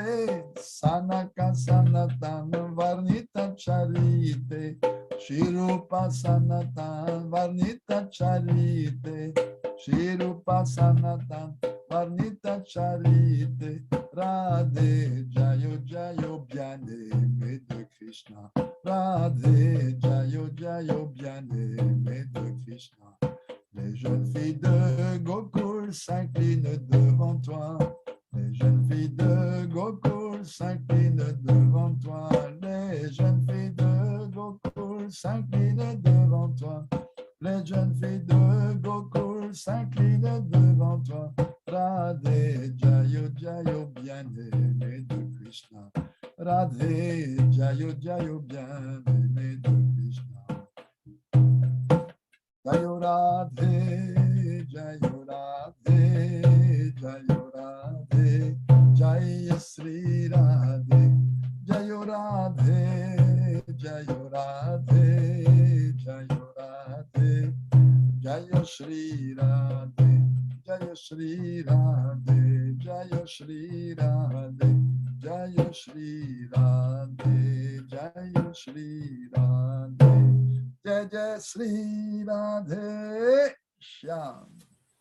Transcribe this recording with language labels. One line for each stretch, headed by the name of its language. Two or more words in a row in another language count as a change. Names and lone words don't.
Sanskrit: सनक सनातन वर्णित चरिते श्रीरूप सनातन वर्णित चरिते श्रीरूप सनातन वर्णित चरिते राधे जय जय
French: Bien-aimé de Krishna
Sanskrit: राधे जय जय
French: Bien-aimé de Krishna Les jeunes filles de Gokul s'inclinent devant toi Les jeunes filles de Gokul s'inclinent devant toi Les jeunes filles de Gokul s'inclinent devant toi. Les jeunes filles de Gokul s'inclinent devant toi.
Sanskrit: राधे जय जय
French: bien-aimé de Krishna.
Sanskrit: राधे जय जय
French: bien-aimé de Krishna.
Sanskrit: जय राधे, जय राधे, जय राधे, जय श्री राधे, जय राधे. जय राधे, जय राधे, जय श्री राधे, जय श्री राधे, जय श्री राधे, जय श्री राधे, जय श्री राधे, जय जय श्री राधे श्याम.